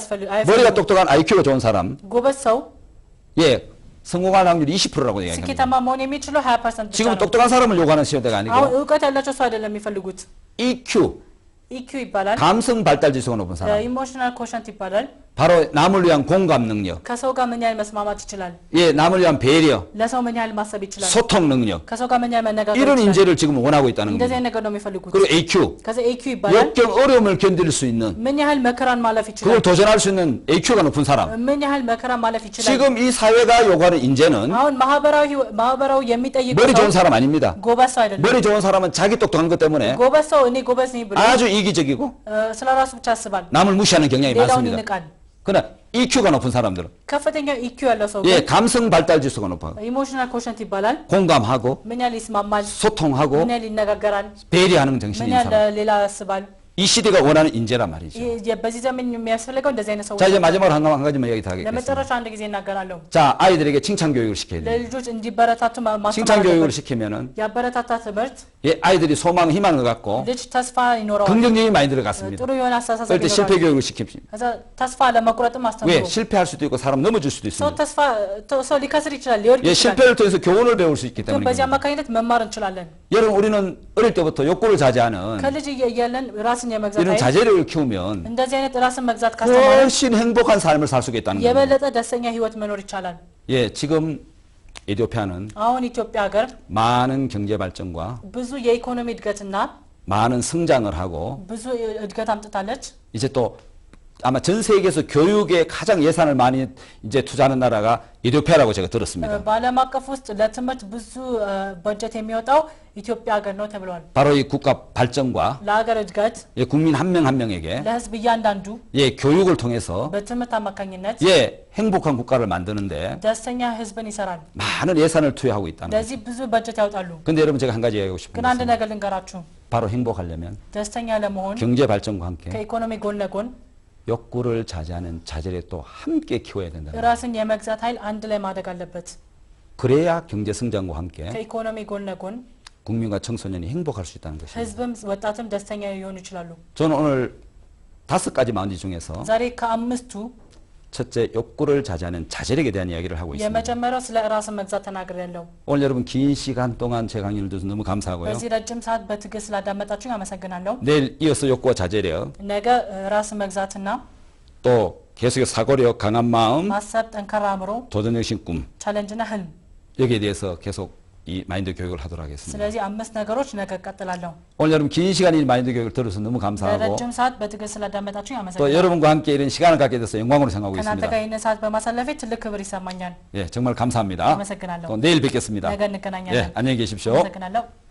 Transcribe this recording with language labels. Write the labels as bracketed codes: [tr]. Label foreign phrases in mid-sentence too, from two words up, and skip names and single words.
[ko] 머리가 똑똑한 IQ가 좋은 사람, [am] ጎበዝ ሰው [ko] 예, 성공할 확률이 20%라고 얘기합니다. [am] ስኬታማ መሆን የሚችለው 20% ብቻ [ko] 지금 [am] ነው [ko] 똑똑한 사람을 요구하는 시대가 [am] አሁን [ko] 아니고 [am] እውቀት ያላቸው ሰው አይደለም የሚፈልጉት [ko] EQ, [am] ኢኪዩ ይባላል [ko] 감성 발달 지수가 높은 사람, [en] emotional quotient [am] ይባላል [ko] 바로 남을 위한 공감 능력, [am] ከሰው ጋር ምን ያህል መስማማት ይችላል? [ko] 예, 남을 위한 배려, [am] ለሰው ምን ያህል ማሰብ ይችላል? [ko] 소통 능력. [am] ከሰው ጋር ምን ያህል መነጋገር [ko] 이런 [am] ይችላል? [ko] 인재를 지금 원하고 있다는 [am] እንደዚህ [ko] 겁니다. [am] አይነት ነገር ነው የሚፈልጉት። [ko] 그리고 AQ, [am] ከዛ AQ ይባላል። [ko] 역경 어려움을 견딜 수 있는, [am] ምን ያህል መከራን ማለፍ ይችላል? [ko] 그걸 도전할 수 있는 AQ가 높은 사람. [am] ምን ያህል መከራን ማለፍ ይችላል? [ko] 지금 이 사회가 요구하는 인재는 [am] አሁን ማህበራዊ የሚጠይቀው [ko] 머리 좋은 [am] ሰው [ko] 사람 아닙니다. [am] ጎበዝ ሰው አይደለም። [ko] 머리 좋은 사람은 자기 똑똑한 것 때문에 [am] ጎበዝ ሰው እኔ ጎበዝ ነኝ ብሎ [ko] 아주 이기적이고 [am] ስለ ራሱ ብቻ ያስባል። [ko] 남을 무시하는 경향이 [am] ሌላውን [ko] 많습니다. [am] ይንቃል። [ko] 그러나 EQ가 높은 사람들은 [am] ከፍተኛ EQ ያለው ሰው [ko] 예, 감성 발달 지수가 높아. [en] emotional quotient [am] ይባላል። [ko] 공감하고 [am] ምን ያህል ይስማማል? [ko] 소통하고 [am] ምን ያህል ይነጋገራል? [ko] 배려하는 정신이 [am] ምን [ko] 있는 [am] ያህል [ko] 사람. [am] ሌላ ያስባል? [ko] 이 시대가 원하는 인재란 말이죠. [am] በዚህ ዘመን የሚያስፈልገው እንደዚህ አይነት ሰዎች [ko] 자, 이제 마지막으로 한 가지만 이야기 더 하겠습니다. [am] ለመጨረሻ አንድ ጊዜ እናገራለሁ። [ko] 자, 아이들에게 칭찬 교육을 시켜야 돼요. [am] ለልጆች እንዲበረታቱ [ko] 칭찬 [am] ማስተማር [ko] 교육을 [am] አለበት። [ko] 시키면은 [am] ያበረታታ ትምህርት [ko] 예, 아이들이 소망, 희망을 갖고 [am] ልጅ ተስፋ ይኖረዋል። [ko] 긍정적인 마인드를 갖습니다. [am] ጥሩ የሆነ አስተሳሰብ [ko] 그럴 때 실패 [am] ይኖረዋል። [ko] 교육을 시킵니다. [am] ከዛ ተስፋ ለመቁረጥም [ko] 왜? [am] አስተምሩ። [ko] 실패할 수도 있고 사람 넘어질 수도 [am] ሰው [ko] 있습니다. [am] ተስፋ ሰው ሊከስር ይችላል፣ ሊወድቅ [ko] 예, [am] ይችላል። [ko] 실패를 통해서 교훈을 배울 수 있기 [am] ግን በዚህ [ko] 때문에. [am] አማካኝነት መማር እንችላለን። [ko] 여러분, 우리는 어릴 때부터 욕구를 자제하는 [am] ከልጅ እያለን ራስን የመግዛት [ko] 이런 [am] ኃይል [ko] 자제력을 키우면 [am] እንደዚህ አይነት ራስን መግዛት ካስተማረ [ko] 훨씬 행복한 삶을 살 수가 있다는 겁니다. [am] የበለጠ ደስተኛ ህይወት መኖር ይቻላል። [ko] 예, 지금 에티오피아는 [am] አሁን ኢትዮጵያ ሀገር [ko] 많은 경제 발전과 [am] ብዙ የኢኮኖሚ እድገትና [ko] 많은 성장을 하고 [am] ብዙ እድገት አምጥታለች። [ko] 이제 또 아마 전 세계에서 교육에 가장 예산을 많이 이제 투자하는 나라가 에티오피아라고 제가 들었습니다. [am] በዓለም አቀፍ ውስጥ ለትምህርት ብዙ በጀት የሚወጣው ኢትዮጵያ ሀገር ነው ተብሏል። [ko] 바로 이 국가 발전과 [am] ለሀገር እድገት [ko] 예, 국민 한 명 한 명에게 [am] ለህዝብ እያንዳንዱ [ko] 예, 교육을 통해서 [am] በትምህርት አማካኝነት [ko] 예, 행복한 국가를 만드는데 [am] ደስተኛ ህዝብን ይሰራል። [ko] 많은 예산을 투여하고 있다는 거죠. [am] ለዚህ ብዙ በጀት ያወጣሉ። [ko] 근데 여러분 제가 한 가지 얘기하고 싶은 [am] ግን አንድ [ko] 것은 [am] ነገር ልንገራችሁ፣ [ko] 바로 행복하려면 [am] ደስተኛ ለመሆን [ko] 경제 발전과 함께 [am] ከኢኮኖሚ ጎን ለጎን [ko] 욕구를 자제하는 자제를 또 함께 키워야 된다. [am] ራስን የመግዛት ኃይል አንድ ላይ ማደግ አለበት። [ko] 그래야 경제 성장과 함께 [am] ከኢኮኖሚ ጎን ለጎን [ko] 국민과 청소년이 행복할 수 있다는 것입니다. [am] ህዝብም ወጣትም ደስተኛ ሊሆኑ ይችላሉ። [ko] 저는 오늘 5가지 마운드 중에서 [am] ዛሬ ከአምስቱ [ko] 첫째 욕구를 자제하는 자제력에 대한 이야기를 하고 있습니다. [am] የመጀመሪያው ስለ ራስን መግዛት ተናግሬያለሁ። [ko] 오늘 여러분 긴 시간 동안 제 강의를 들어서 너무 감사하고요. [am] በዚህ ረጅም ሰዓት በትዕግስት ስላዳመጣችሁኝ አመሰግናለሁ። [ko] 내일 이어서 욕구와 자제력, [am] ነገ ራስን መግዛትና [ko] 또 계속해서 사고력, 강한 마음, [am] ማሰብ፣ ጠንካራ አእምሮ፣ [ko] 도전정신 꿈, [am] ቻሌንጅና ህልም። [ko] 여기에 대해서 계속 이 마인드 교육을 하도록 하겠습니다. [am] ስለዚህ 5 ነገሮች ነገ እቀጥላለሁ። [ko] 오늘 여러분 긴 시간 이 마인드 교육을 들어서 너무 감사하고 [am] ለረጅም ሰዓት በትዕግስት ስላዳመጣችሁኝ [ko] 또 [am] አመሰግናለሁ። [ko] 여러분과 함께 이런 시간을 갖게 돼서 영광으로 생각하고 [am] ከእናንተ [ko] 있습니다. [am] ጋር ይህን ሰዓት በማሳለፌ ትልቅ ክብር ይሰማኛል። [ko] 예, 정말 감사합니다. [am] አመሰግናለሁ። [ko] 또 내일 뵙겠습니다. [am] ነገ እንገናኛለን። [ko] 예, 안녕히 계십시오. [am] አመሰግናለሁ።